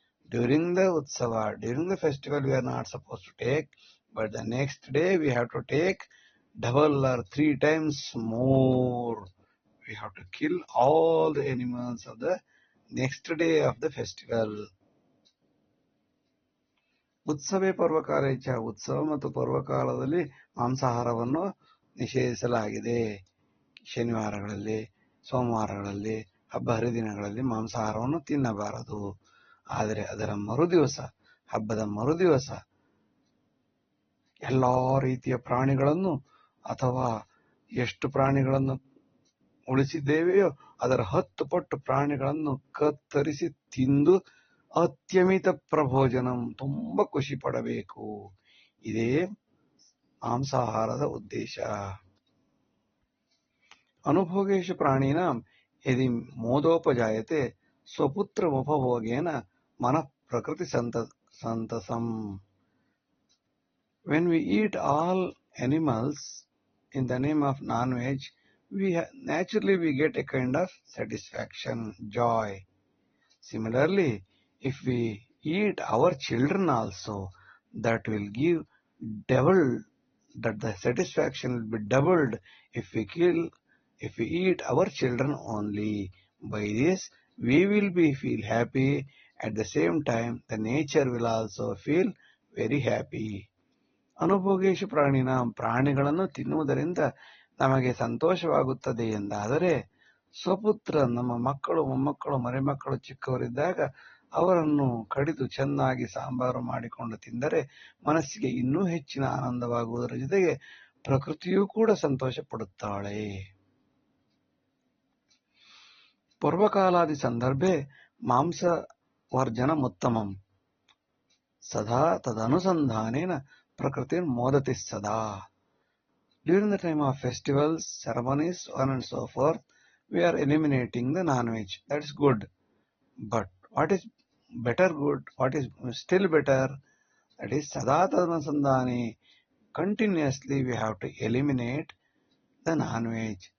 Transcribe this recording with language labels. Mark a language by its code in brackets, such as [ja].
[en] During the utsava, during the festival, we are not supposed to take, but the next day we have to take double or 3 times more. We have to kill all the animals of the next day of the festival. [sa] ಉತ್ಸವೇ ಪರ್ವಕಾಲೇಚ, [kn] ಉತ್ಸವ ಮತ್ತು ಪರ್ವಕಾಲದಲ್ಲಿ ಮಾಂಸಾಹಾರವನ್ನು ನಿಷೇಧಿಸಲಾಗಿದೆ. ಶನಿವಾರಗಳಲ್ಲಿ, ಸೋಮವಾರಗಳಲ್ಲಿ, ಹಬ್ಬ ಹರಿದಿನಗಳಲ್ಲಿ ಮಾಂಸಾಹಾರವನ್ನು ತಿನ್ನಬಾರದು. ಆದರೆ ಅದರ ಮರುದಿವಸ, ಹಬ್ಬದ ಮರುದಿವಸ ಎಲ್ಲಾ ರೀತಿಯ ಪ್ರಾಣಿಗಳನ್ನು ಅಥವಾ ಎಷ್ಟು ಪ್ರಾಣಿಗಳನ್ನು ಉಳಿಸಿದ್ದೇವೆಯೋ ಅದರ 10 ಪಟ್ಟು ಪ್ರಾಣಿಗಳನ್ನು ಕತ್ತರಿಸಿ ತಿಂದು [sa] ಅತ್ಯಮಿತ ಪ್ರಭೋಜನಂ, [kn] ತುಂಬಾ ಖುಷಿ ಪಡಬೇಕು. ಇದೇ ಮಾಂಸಾಹಾರದ ಉದ್ದೇಶ. [sa] ಅನುಭೋಗೇಶು ಪ್ರಾಣಿನಾಂ ಯದಿ ಮೋದೋಪಜಾಯತೆ ಸ್ವಪುತ್ರ ಉಪಭೋಗೇನ ಮನಃ ಪ್ರಕೃತಿ ಸಂತಸಂ. [en] When we eat all animals in the name of non-veg, naturally we get a kind of satisfaction, joy. Similarly, if we eat our children also, that will give double, that the satisfaction will be doubled if we eat our children only. By this, we will feel happy. At the same time, the nature will also feel very happy. [sa] ಅನುಭೋಗೇಶು ಪ್ರಾಣಿನ, [kn] ಪ್ರಾಣಿಗಳನ್ನು ತಿನ್ನುವುದರಿಂದ ನಮಗೆ ಸಂತೋಷವಾಗುತ್ತದೆ ಎಂದಾದರೆ, ಸ್ವಪುತ್ರ, ನಮ್ಮ ಮಕ್ಕಳು, ಮೊಮ್ಮಕ್ಕಳು, ಮರಿಮಕ್ಕಳು ಚಿಕ್ಕವರಿದ್ದಾಗ ಅವರನ್ನು ಕಡಿದು ಚೆನ್ನಾಗಿ ಸಾಂಬಾರು ಮಾಡಿಕೊಂಡು ತಿಂದರೆ ಮನಸ್ಸಿಗೆ ಇನ್ನೂ ಹೆಚ್ಚಿನ ಆನಂದವಾಗುವುದರ ಜೊತೆಗೆ ಪ್ರಕೃತಿಯೂ ಕೂಡ ಸಂತೋಷ ಪಡುತ್ತಾಳೆ. [sa] ಪೂರ್ವಕಾಲಾದಿ ಸಂದರ್ಭೆ ಮಾಂಸವರ್ಜನಮುತ್ತಮಂ ಸದಾ ತದನುಸಂಧಾನೇನ ಪ್ರಕೃತಿ ಮೋದತಿ ಸದಾ. [en] During the time of festivals, ceremonies, so on and so forth, we are eliminating the non-veg. That's good. But what is better good? What is still better? That is [sa] sada tadanusandhane. [en] Continuously we have to eliminate the non-veg.